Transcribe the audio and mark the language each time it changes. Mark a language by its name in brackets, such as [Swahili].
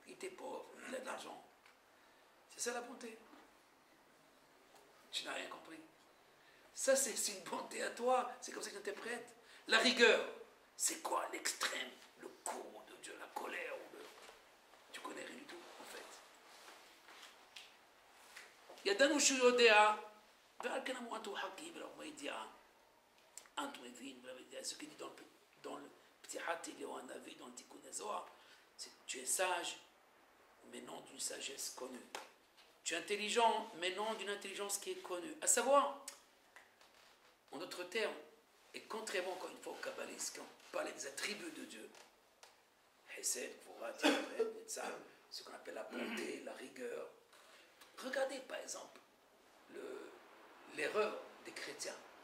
[French] Il était pauvre, il a de l'argent. C'est ça la bonté. Tu n'as rien compris. Ça, c'est une bonté à toi. C'est comme ça que j'interprète. La rigueur, c'est quoi l'extrême? Le courroux de Dieu, la colère. Tu connais rien du tout, en fait. [Hebrew] ידענו שהוא יודע, ועל כן אמרו הוא חכים ולא ידיעה, אנטו מבין ולא ידיעה, [French] ce qui dit dans le פתיחת תהילים הנביא, dans le תיקון הזוהר, c'est tu es sage, mais non d'une sagesse connue. Tu es intelligent, mais non d'une intelligence qui est connue. À savoir, en d'autres termes, et contrairement encore une fois aux kabbalistes, quand on parle des attributs de Dieu, Hesed, Gvura, ce qu'on appelle la bonté, la rigueur. Regardez par exemple l'erreur des chrétiens.